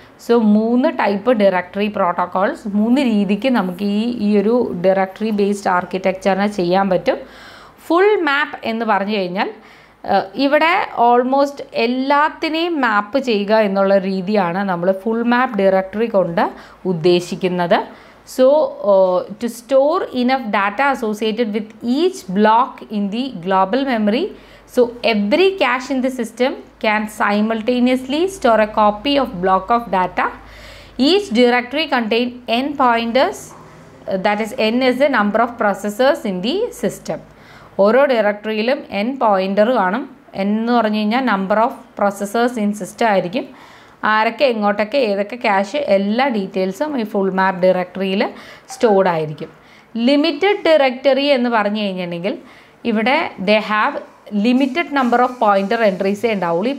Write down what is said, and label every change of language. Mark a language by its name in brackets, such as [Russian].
[Malayalam] So 3 type directory protocols, 3 രീതിക്ക് നമുക്ക് ഈ ഒരു ഡയറക്ടറി ബേസ്ഡ് ആർക്കിടെക്ചറിനെ ചെയ്യാൻ പറ്റും. ഫുൾ മാപ്പ് എന്ന് പറഞ്ഞു കഴിഞ്ഞാൽ ഇവിടെ ഓൾമോസ്റ്റ് എല്ലാത്തിനെയും മാപ്പ് ചെയ്യുക എന്നുള്ള രീതിയാണ് നമ്മൾ ഫുൾ മാപ്പ് ഡയറക്ടറി കൊണ്ട് ഉദ്ദേശിക്കുന്നത്. [English] So to store enough data associated with each block in the global memory, so every cache in the system can simultaneously store a copy of block of data. Each directory contain n pointers, that is n is the number of processors in the system. [Malayalam] ഓരോ ഡയറക്ടറിയിലും n pointer കാണും. n എന്ന് പറഞ്ഞു കഴിഞ്ഞാൽ [English] number of processors in system [Malayalam] ആയിരിക്കും. ആരൊക്കെ എങ്ങോട്ടൊക്കെ ഏതൊക്കെ cash എല്ലാ ഡീറ്റെയിൽസും ഈ ഫുൾ മാപ്പ് ഡയറക്ടറിയിൽ സ്റ്റോർഡ് ആയിരിക്കും. ലിമിറ്റഡ് ഡയറക്ടറി എന്ന് പറഞ്ഞു കഴിഞ്ഞിട്ടുണ്ടെങ്കിൽ ഇവിടെ [English] they have limited number of pointer [Malayalam] എൻട്രീസേ ഉണ്ടാവുള്ളൂ.